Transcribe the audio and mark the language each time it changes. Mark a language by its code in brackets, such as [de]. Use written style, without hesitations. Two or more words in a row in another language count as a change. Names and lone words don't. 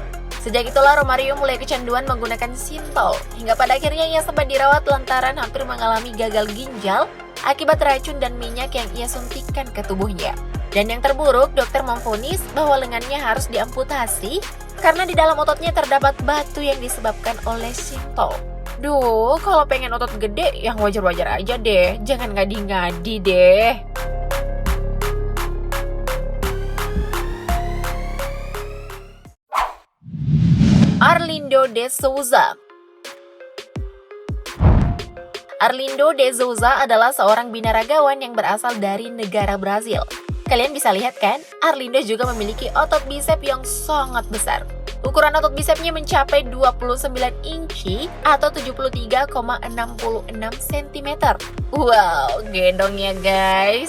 [id] Sejak itulah Romario mulai kecanduan menggunakan Synthol, hingga pada akhirnya ia sempat dirawat lantaran hampir mengalami gagal ginjal akibat racun dan minyak yang ia suntikkan ke tubuhnya. Dan yang terburuk, dokter memvonis bahwa lengannya harus diamputasi karena di dalam ototnya terdapat batu yang disebabkan oleh Synthol. Duh, kalau pengen otot gede, yang wajar-wajar aja deh. Jangan ngadi-ngadi deh. Arlindo de Souza. Arlindo de Souza adalah seorang binaragawan yang berasal dari negara Brazil. Kalian bisa lihat kan, Arlindo juga memiliki otot bisep yang sangat besar. Ukuran otot bisepnya mencapai 29 inci atau 73,66 cm. Wow, gendong ya guys.